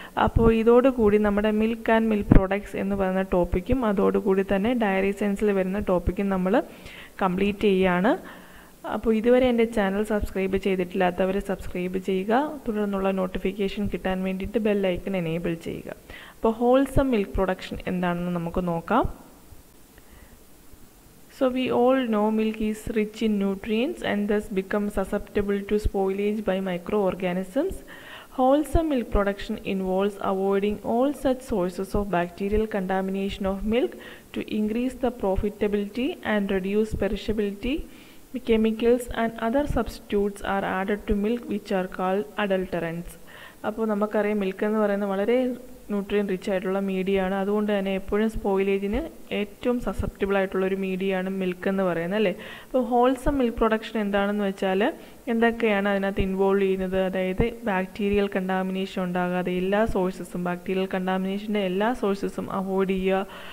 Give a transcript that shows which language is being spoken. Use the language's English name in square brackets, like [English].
[Malayalam] അപ്പോൾ ഇതോടുകൂടി നമ്മുടെ മിൽക്ക് ആൻഡ് മിൽക്ക് പ്രോഡക്ട്സ് എന്ന് പറയുന്ന ടോപ്പിക്കും അതോടുകൂടി തന്നെ ഡയറി സയൻസിൽ വരുന്ന ടോപ്പിക്കും നമ്മൾ കംപ്ലീറ്റ് ചെയ്യുകയാണ്. അപ്പോൾ ഇതുവരെ എൻ്റെ ചാനൽ സബ്സ്ക്രൈബ് ചെയ്തിട്ടില്ലാത്തവർ സബ്സ്ക്രൈബ് ചെയ്യുക, തുടർന്നുള്ള നോട്ടിഫിക്കേഷൻ കിട്ടാൻ വേണ്ടിയിട്ട് ബെൽ ഐക്കൺ എനേബിൾ ചെയ്യുക. അപ്പോൾ ഹോൾസം മിൽക്ക് പ്രൊഡക്ഷൻ എന്താണെന്ന് നമുക്ക് നോക്കാം. [English] So we all know milk is rich in nutrients and thus becomes susceptible to spoilage by microorganisms. Wholesome milk production involves avoiding all such sources of bacterial contamination of milk to increase the profitability and reduce perishability. Chemicals and other substitutes are added to milk which are called adulterants. [Malayalam] അപ്പോൾ നമുക്കറിയാം milk എന്ന് പറയുന്നത് വളരെ nutrient rich ആയിട്ടുള്ള മീഡിയയാണ്. അതുകൊണ്ട് തന്നെ എപ്പോഴും സ്പോയിലേജിന് ഏറ്റവും സസെപ്റ്റബിൾ ആയിട്ടുള്ളൊരു മീഡിയയാണ് മിൽക്ക് എന്ന് പറയുന്നത്, അല്ലേ? അപ്പോൾ ഹോൾസം മിൽക്ക് പ്രൊഡക്ഷൻ എന്താണെന്ന് വെച്ചാൽ എന്തൊക്കെയാണ് അതിനകത്ത് ഇൻവോൾവ് ചെയ്യുന്നത്? അതായത് ബാക്ടീരിയൽ കണ്ടാമിനേഷൻ ഉണ്ടാകാതെ എല്ലാ സോഴ്സസും, ബാക്ടീരിയൽ കണ്ടാമിനേഷൻ്റെ എല്ലാ സോഴ്സസും അവോയ്ഡ് ചെയ്യുക.